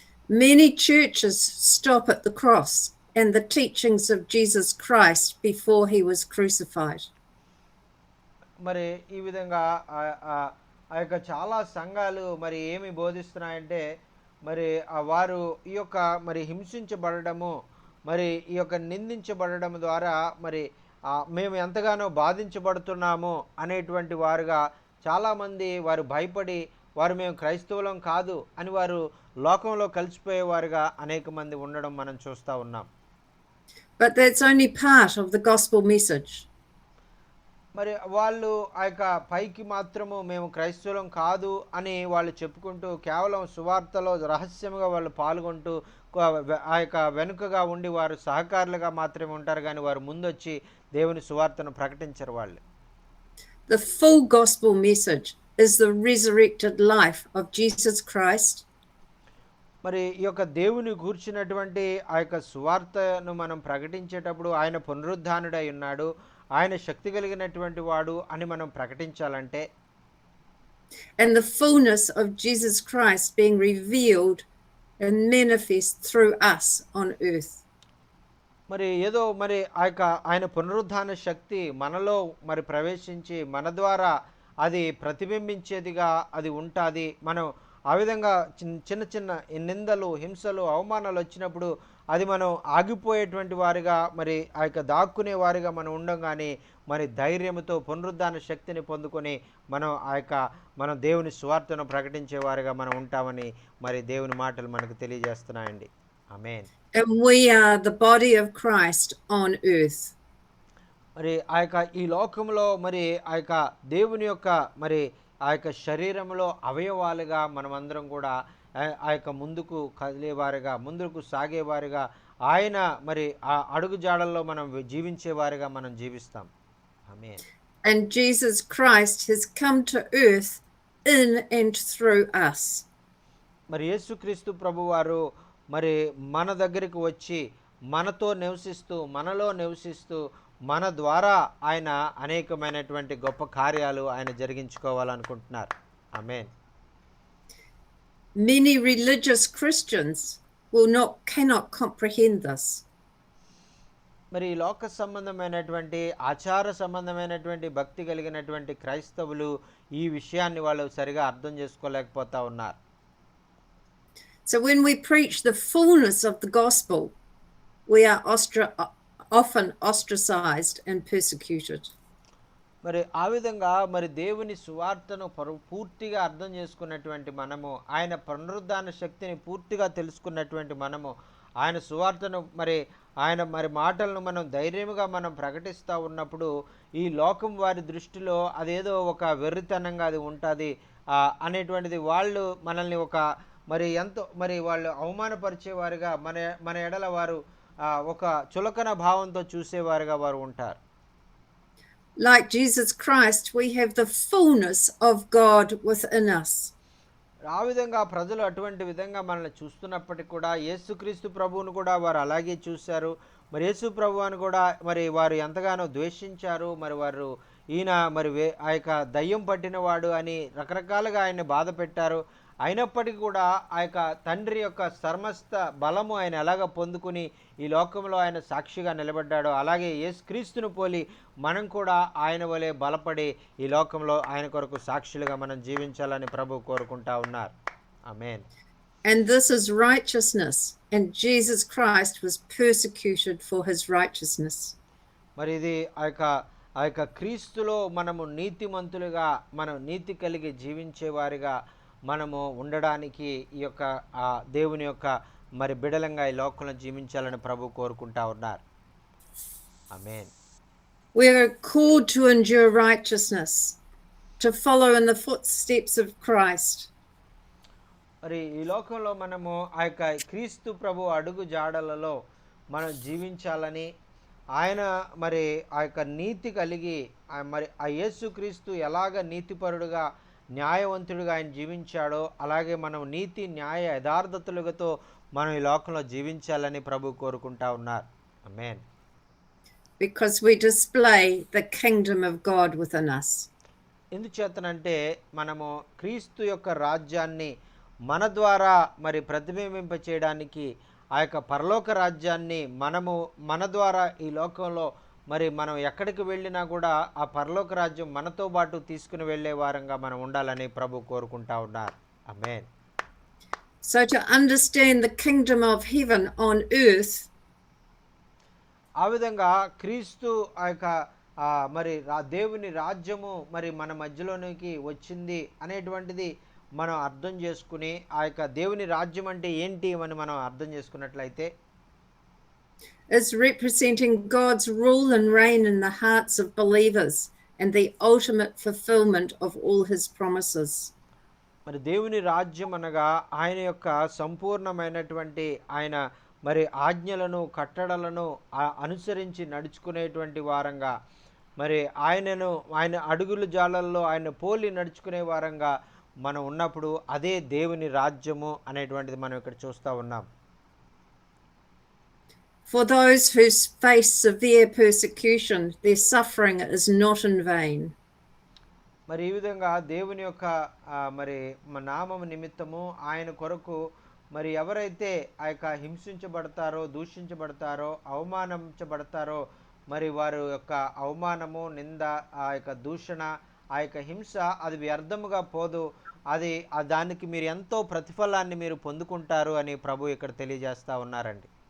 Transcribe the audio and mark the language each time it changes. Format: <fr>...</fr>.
<en>Many churches stop at the cross and the teachings of Jesus Christ before he was crucified.</en> <te>మరి ఈ విధంగా ఆ యొక్క చాలా సంఘాలు మరి ఏమి బోధిస్తున్నాయంటే, మరి వారు ఈ యొక్క మరి హింసించబడము, మరి ఈ యొక్క నిందించబడడం ద్వారా మరి మేము ఎంతగానో బాధించబడుతున్నాము అనేటువంటి వారుగా చాలామంది వారు భయపడి వారు మేము క్రైస్తవులం కాదు అని వారు లోకంలో కలిసిపోయేవారుగా అనేక మంది ఉండడం మనం చూస్తూ ఉన్నాం.</te> <en>But that's only part of the gospel message.</en> <te>మరి వాళ్ళు ఆ యొక్క పైకి మాత్రము మేము క్రైస్తవులం కాదు అని వాళ్ళు చెప్పుకుంటూ కేవలం సువార్తలో రహస్యంగా వాళ్ళు పాల్గొంటూ ఆ యొక్క వెనుకగా ఉండి వారు సహకారులుగా మాత్రమే ఉంటారు, కానీ వారు ముందొచ్చి దేవుని సువార్తను ప్రకటించరు వాళ్ళు.</te> <en>The full gospel message is the resurrected life of Jesus Christ.</en> <te>మరి ఈ యొక్క దేవుని గూర్చినటువంటి ఆ యొక్క సువార్తను మనం ప్రకటించేటప్పుడు ఆయన పునరుద్ధానుడై ఉన్నాడు, ఆయన శక్తి కలిగినటువంటి వాడు అని మనం ప్రకటించాలంటే,</te> <en>and the fullness of Jesus Christ being revealed and manifest through us on earth.</en> <te>మరి ఏదో మరి ఆ యొక్క ఆయన పునరుద్ధాన శక్తి మనలో మరి ప్రవేశించి మన ద్వారా అది ప్రతిబింబించేదిగా అది ఉంటుంది. మనం ఆ విధంగా చిన్న చిన్న నిందలు, హింసలు, అవమానాలు వచ్చినప్పుడు అది మనం ఆగిపోయేటువంటి వారిగా, మరి ఆ యొక్క దాక్కునే వారిగా మనం ఉండం, కానీ మరి ధైర్యంతో పునరుద్ధాన శక్తిని పొందుకొని మనం దేవుని సువార్తను ప్రకటించే వారిగా మనం ఉంటామని మరి దేవుని మాటలు మనకు తెలియజేస్తున్నాయండి. ఆమేన్.</te> <en>And we are the body of Christ on earth.</en> <te>మరి ఆ యొక్క ఈ లోకంలో మరి ఆ యొక్క దేవుని యొక్క మరి ఆ యొక్క శరీరంలో అవయవాలుగా మనమందరం కూడా ఆ యొక్క ముందుకు కదిలేవారుగా, ముందుకు సాగేవారుగా, ఆయన మరి ఆ అడుగు జాడల్లో మనం జీవించేవారుగా మనం జీవిస్తాం. ఆమేన్.</te> <en>And Jesus Christ has come to earth in and through us.</en> <te>మరి యేసుక్రీస్తు ప్రభువారు మరి మన దగ్గరికి వచ్చి మనతో నివసిస్తూ, మనలో నివసిస్తూ, మన ద్వారా ఆయన అనేకమైనటువంటి గొప్ప కార్యాలు ఆయన జరిగించుకోవాలనుకుంటున్నారు. ఆమేన్.</te> <en>Many religious Christians cannot comprehend this.</en> <te>మరి లోక సంబంధమైనటువంటి ఆచార సంబంధమైనటువంటి భక్తి కలిగినటువంటి క్రైస్తవులు ఈ విషయాన్ని వాళ్ళు సరిగా అర్థం చేసుకోలేకపోతా ఉన్నారు.</te> <en>So when we preach the fullness of the gospel, we are often ostracized and persecuted.</en> <te>మరి ఆ విధంగా మరి దేవుని సువార్తను పూర్తిగా అర్థం చేసుకున్నటువంటి మనము, ఆయన పునరుద్ధాన శక్తిని పూర్తిగా తెలుసుకున్నటువంటి మనము, ఆయన సువార్తను ఆయన మాటలను మనం ధైర్యంగా మనం ప్రకటిస్తూ ఉన్నప్పుడు ఈ లోకం వారి దృష్టిలో అదేదో ఒక వెర్రితనంగా అది ఉంటుంది అనేటువంటిది, వాళ్ళు మనల్ని ఎంతో వాళ్ళు అవమానపరిచేవారుగా, మన ఎడల వారు ఒక చులకన భావంతో చూసేవారుగా వారు ఉంటారు.</te> <en>Like Jesus Christ, we have the fullness of God within us.</en> <te>ఆ విధంగా ప్రజలు అటువంటి విధంగా మనల్ని చూస్తున్నప్పటికీ కూడా యేసుక్రీస్తు ప్రభువును కూడా వారు అలాగే చూశారు. మరి యేసు ప్రభువును కూడా మరి వారు ఎంతగానో ద్వేషించారు. మరి వారు ఈయన ఆ యొక్క దయ్యం పట్టినవాడు అని రకరకాలుగా ఆయన్ని బాధ పెట్టారు. అయినప్పటికీ కూడా ఆ యొక్క తండ్రి యొక్క సమస్త బలము ఆయన ఎలాగ పొందుకుని ఈ లోకంలో ఆయన సాక్షిగా నిలబడ్డాడో, అలాగే యేసుక్రీస్తును పోలి మనం కూడా ఆయన వలె బలపడి ఈ లోకంలో ఆయన కొరకు సాక్షులుగా మనం జీవించాలని ప్రభు కోరుకుంటా ఉన్నారు. ఆమేన్.</te> <en>And this is righteousness, and Jesus Christ was persecuted for his righteousness.</en> <te>మరి ఇది ఆ యొక్క ఆ యొక్క క్రీస్తులో మనము నీతిమంతులుగా, మనం నీతి కలిగి జీవించేవారిగా మనము ఉండడానికి ఈ యొక్క దేవుని యొక్క మరి బిడలంగా ఈ లోకంలో జీవించాలని ప్రభు కోరుకుంటా ఉన్నారు. ఆమేన్.</te> <en>We are called to endure righteousness, to follow in the footsteps of Christ.</en> <te>మరి ఈ లోకంలో మనము ఆ యొక్క క్రీస్తు ప్రభు అడుగు జాడలలో మనం జీవించాలని, ఆయన మరి ఆ యొక్క నీతి కలిగి మరి ఆ యేసు క్రీస్తు ఎలాగ నీతిపరుడుగా న్యాయవంతుడిగా ఆయన జీవించాడో అలాగే మనం నీతి న్యాయ యథార్థతలతో మనం ఈ లోకంలో జీవించాలని ప్రభు కోరుకుంటా ఉన్నారు. ఆమేన్.</te> <en>Because we display the kingdom of God within us.</en> <te>ఎందుచేతనంటే మనము క్రీస్తు యొక్క రాజ్యాన్ని మన ద్వారా మరి ప్రతిబింబింప చేయడానికి, ఆ యొక్క పరలోక రాజ్యాన్ని మన ద్వారా ఈ లోకంలో మరి మనం ఎక్కడికి వెళ్ళినా కూడా ఆ పరలోక రాజ్యం మనతో పాటు తీసుకుని వెళ్ళే వారంగా మనం ఉండాలని ప్రభు కోరుకుంటా ఉన్నారు. ఆమేన్.</te> <en>So to understand the kingdom of heaven on earth,</en> <te>ఆ విధంగా క్రీస్తు ఆ యొక్క మరి దేవుని రాజ్యము మరి మన మధ్యలోనికి వచ్చింది అనేటువంటిది మనం అర్థం చేసుకుని, ఆ యొక్క దేవుని రాజ్యం అంటే ఏంటి అని మనం అర్థం చేసుకున్నట్లయితే,</te> <en>is representing God's rule and reign in the hearts of believers and the ultimate fulfillment of all his promises.</en> <te>మరి దేవుని రాజ్యం అనగా ఆయన యొక్క సంపూర్ణమైనటువంటి ఆయన మరి ఆజ్ఞలను కట్టడలను అనుసరించి నడుచుకునేటువంటి వారంగా, మరి ఆయన అడుగుల జాలల్లో ఆయన పోలి నడుచుకునే వారంగా మనం ఉన్నప్పుడు అదే దేవుని రాజ్యము అనేటువంటిది మనం ఇక్కడ చూస్తూ ఉన్నాం.</te> <en>For those who face severe persecution, their suffering is not in vain.</en> <te>మరి ఈ విధంగా దేవుని యొక్క మరి నామము నిమిత్తము ఆయన కొరకు మరి ఎవరైతే ఆ యొక్క హింసించబడతారో, దూషించబడతారో, అవమానించబడతారో, మరి వారి యొక్క అవమానము, నింద, ఆ యొక్క దూషణ, ఆ యొక్క హింస అది వ్యర్థముగా పోదు, అది దానికి మీరు ఎంతో ప్రతిఫలాన్ని మీరు పొందుకుంటారు అని ప్రభు ఇక్కడ తెలియజేస్తా ఉన్నారండి.</te>